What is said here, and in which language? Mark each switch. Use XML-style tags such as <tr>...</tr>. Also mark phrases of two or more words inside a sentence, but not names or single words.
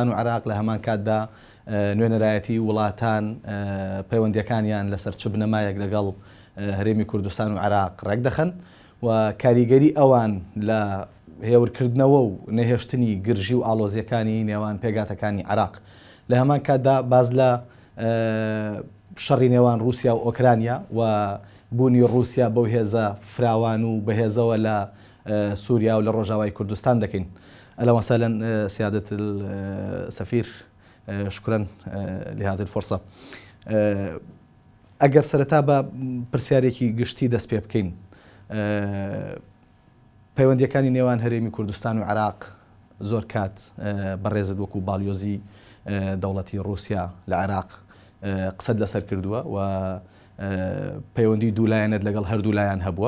<ckb>و عێراق لە هەمان کاتدا نوێنەرایەتی وڵاتان پەیوەندیەکانیان لەسەر چ بنەمایەک لەگەڵ هەرێمی کوردستان و عێراق ڕێک دەخەن و کاریگەری ئەوان لە هێورکردنەوە و نەهێشتنی گرژی و ئاڵۆزیەکانی نێوان پێگاتەکانی عێراق لە هەمان کاتدا باز لە شەڕی نێوان رووسیا و ئۆکرانیا و بوونی رووسیا بەو هێزە فراوان و بەهێزەوە لە سووریا و لە ڕۆژاوای کوردستان دەکەین.</ckb> <ar>أهلا وسهلا سيادة السفير، شكرا لهذه الفرصة.</ar> <ckb>ئەگەر سەرەتا بە پرسیارێکی گشتی دەست پێ بکەین، پەیوەندیەکانی نێوان هەرێمی کوردستان و عێراق زۆر کات بەڕێزت وەکو باڵیۆزی دەوڵەتی رووسیا لە عێراق قسەت لەسەر کردووە و پەیوەندی دوولایەنت لەگەڵ هەردوو لایەن هەبووە.</ckb>